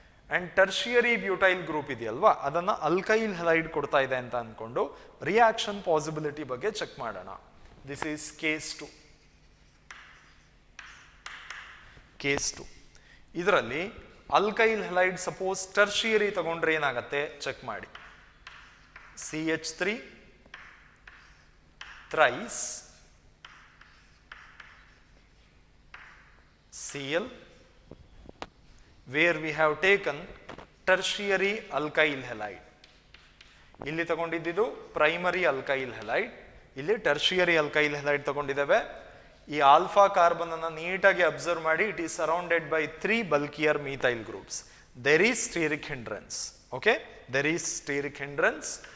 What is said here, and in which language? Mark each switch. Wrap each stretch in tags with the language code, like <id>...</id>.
<kn>And tertiary butyl group ಇದೆಯಲ್ವಾ, ಅದನ್ನ alkyl halide ಕೊಡ್ತಾ ಇದೆ ಅಂತ ಅನ್ಕೊಂಡು ರಿಯಾಕ್ಷನ್ ಪಾಸಿಬಿಲಿಟಿ ಬಗ್ಗೆ ಚೆಕ್ ಮಾಡೋಣ.</kn> <en>This is case 2.</en> <kn>ಕೇಸ್ 2 ಇದರಲ್ಲಿ ಅಲ್ಕೈಲ್ ಹೆಲೈಡ್ ಸಪೋಸ್ ಟರ್ಷಿಯರಿ ತಗೊಂಡ್ರೆ ಏನಾಗತ್ತೆ ಚೆಕ್ ಮಾಡಿ.</kn> <en>CH3 thrice Cl, where we have taken tertiary alkyl halide.</en> <kn>ಇಲ್ಲಿ ತಗೊಂಡಿದ್ದು ಪ್ರೈಮರಿ ಅಲ್ಕೈಲ್ ಹೆಲೈಡ್, ಇಲ್ಲಿ ಟರ್ಷಿಯರಿ ಅಲ್ಕೈಲ್ ಹೆಲೈಡ್ ತಗೊಂಡಿದ್ದೇವೆ. ಈ ಆಲ್ಫಾ ಕಾರ್ಬನ್ ಅನ್ನು ನೀಟಾಗಿ ಅಬ್ಸರ್ವ್ ಮಾಡಿ,</kn> <en>It is surrounded by 3 bulkier methyl groups. There is steric hindrance. Okay, there is steric hindrance.</en>